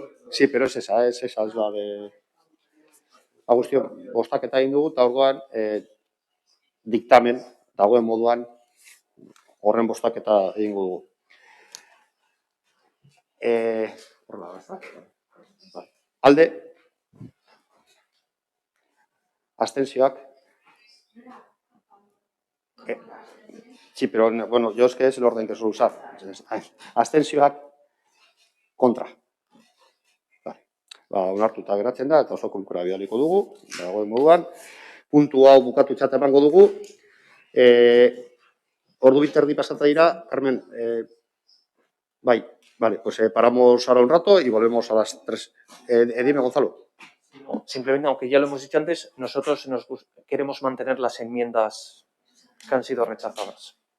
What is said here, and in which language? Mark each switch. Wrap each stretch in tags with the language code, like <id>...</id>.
<es>Sí, pero es esa, es la de Agustín,</es> <eu>bostaketa egin dugu, eta orduan diktamen, dagoen moduan, horren bostaketa egingo dugu. Alde, abstentzioak.</eu> <es>Sí, pero bueno, yo es que es el orden que suelo usar.</es> <eu>Abstentzioak kontra. Onartuta geratzen da, eta osoko bilkura bidaliko dugu, dagoen moduan. Puntu hau bukatutzat emango dugu. Ordu biterdi pasata dira,</eu> <es>Carmen,</es> <eu>bai,</eu> <es>vale, pues paramos ahora un rato y volvemos a las 3. Dime, Gonzalo. Simplemente, aunque ya lo hemos dicho antes, nosotros queremos mantener las enmiendas que han sido rechazadas.</es>